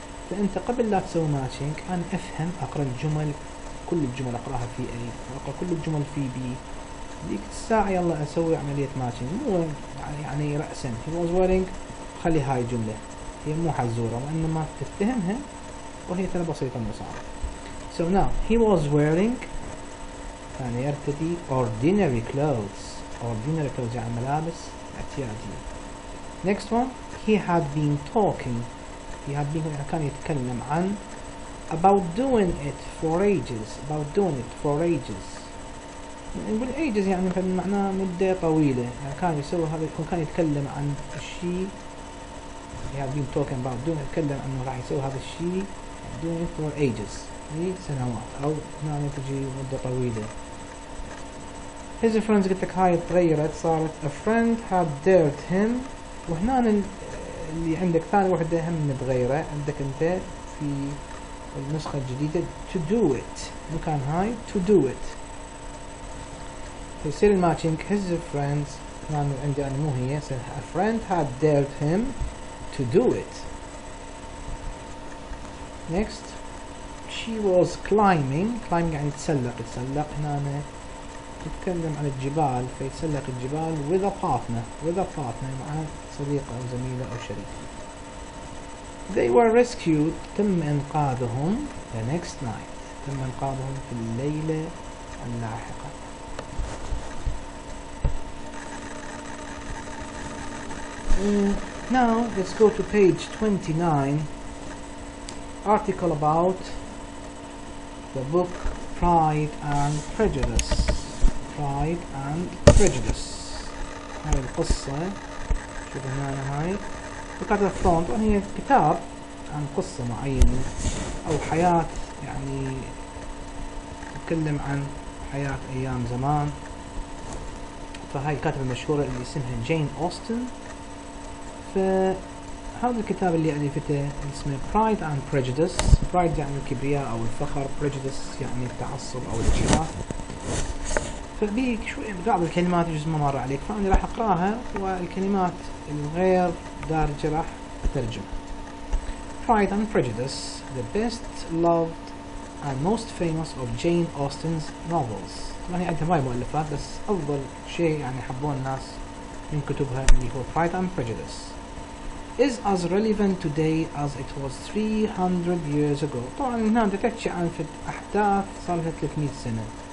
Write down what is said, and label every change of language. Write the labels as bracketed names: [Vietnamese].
[Arabic] فأنت قبل لا تسوي ماتشنج أنا أفهم، أقرأ الجمل، كل الجمل أقرأها في A، أقرأ كل الجمل في B. ديك الساعة يلا أسوي عملية ماتشنج، مو يعني رأسا [English] he was wearing [Arabic] خلي هاي الجملة هي مو حزورة وإنما تتهمها وهي ترى بسيطة مصعبة. [English] So now he was wearing [Arabic] كان يرتدي [English] ordinary clothes. ordinary clothes [Arabic] يعني ملابس اعتيادية. [English] Next one he had been talking. he had been [Arabic] كان يتكلم عن [English] about doing it for ages. about doing it for ages [Arabic] نقول ages يعني معناه مدة طويلة، يعني كان يسوي هذا، كان يتكلم عن الشيء [English] he had been talking about doing، [Arabic] يتكلم عنه راح يسوي هذا الشيء [English] doing it for ages [Arabic] لسنوات أو يعني تجي مدة طويلة. [English] his friends [Arabic] قلت لك هاي تغيرت صارت [English] a friend had dared him، [Arabic] وهنا اللي عندك ثاني وحدة هم متغيرة عندك أنت في النسخة الجديدة [English] to do it، [Arabic] مكان هاي to do it. يصير الماتشنج [English] his friends [Arabic] هنا عندي أنا مو هي، [English] a friend had dared him to do it. next she was climbing. [Arabic] climbing يعني تسلق هنا تتكلم عن الجبال، فيتسلق الجبال [English] with a partner [Arabic] مع صديقة أو زميلة أو شريك. [English] they were rescued [Arabic] تم إنقاذهم [English] the next night [Arabic] تم إنقاذهم في الليلة اللاحقة. [English] now let's go to page 29, article about the book Pride and Prejudice. [Arabic] Pride and Prejudice هاي القصة، شوف هنا هاي وكاتب فرونت، وهي كتاب عن قصة معينة أو حياة، يعني تتكلم عن حياة أيام زمان. فهاي الكاتبة المشهورة اللي اسمها جين أوستن. فهذا الكتاب اللي ألفته اسمه Pride and Prejudice. Pride يعني الكبرياء أو الفخر، Prejudice يعني التعصب أو الاجتراح. فبيك شوي بعض الكلمات يجوز ما مر عليك، فأنا راح أقراها والكلمات الغير دارجة راح أترجمها. [English] Pride and Prejudice, the best loved and most famous of Jane Austen's novels. [Arabic] طبعا هي عندها هاي مؤلفات بس أفضل شيء يعني حبوه الناس من كتبها اللي هو [English] Pride and Prejudice is as relevant today as it was 300 years ago. [Arabic] طبعا هنا تحكي عن أحداث صار لها 300 سنة.